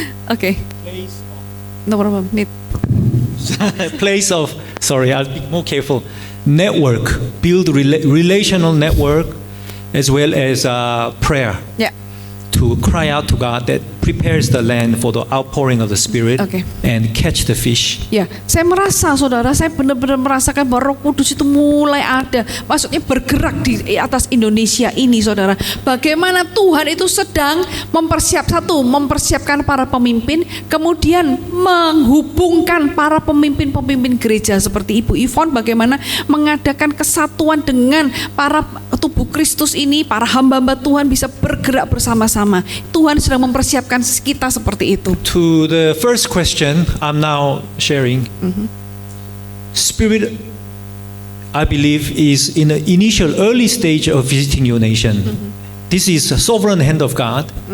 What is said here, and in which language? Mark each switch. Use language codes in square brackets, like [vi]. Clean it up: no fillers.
[en] Okay. No problem. Need. Place of, sorry, I'll be more careful. Network, build relational network as well as prayer. [id] Ya. [en] To cry out to God that prepares the land for the outpouring of the Spirit, Okay. and catch the fish. [id] Ya, saya merasa saudara, saya benar-benar merasakan bahwa Roh Kudus itu mulai ada, maksudnya bergerak di atas Indonesia ini saudara. Bagaimana Tuhan itu sedang mempersiapkan para pemimpin, kemudian menghubungkan para pemimpin-pemimpin gereja seperti Ibu Yvonne, bagaimana mengadakan kesatuan dengan para tubuh Kristus ini, para hamba-hamba Tuhan bisa bergerak bersama-sama. Tuhan sedang mempersiapkan kita seperti itu. [en] To the first question, I'm now sharing. Spirit, I believe, is in the initial early stage of visiting your nation. This is a sovereign hand of God.